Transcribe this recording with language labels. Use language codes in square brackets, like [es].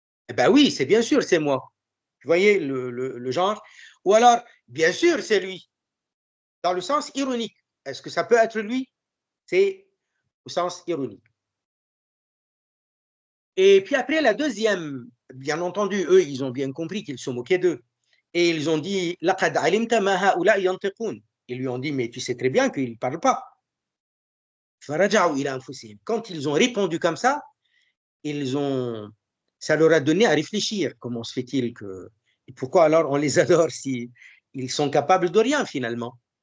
[fr] Eh ben oui, c'est bien sûr, c'est moi. Vous voyez le genre? Ou alors, bien sûr, c'est lui, dans le sens ironique. Est-ce que ça peut être lui? C'est au sens ironique. Et puis après, la deuxième, bien entendu, eux, ils ont bien compris qu'ils se moquaient d'eux. Et ils ont dit, [ar] لَقَدْ عَلِمْتَ مَا هَؤُلَاءِ يَنْطِقُونَ. [fr] Ils lui ont dit, mais tu sais très bien qu'ils ne parlent pas. [ar] فَرَجَعُوا إِلَى أَنفُسِهِمْ. [fr] Quand ils ont répondu comme ça, ça leur a donné à réfléchir. Comment se fait-il que... Et pourquoi alors on les adore si ils sont capables de rien finalement?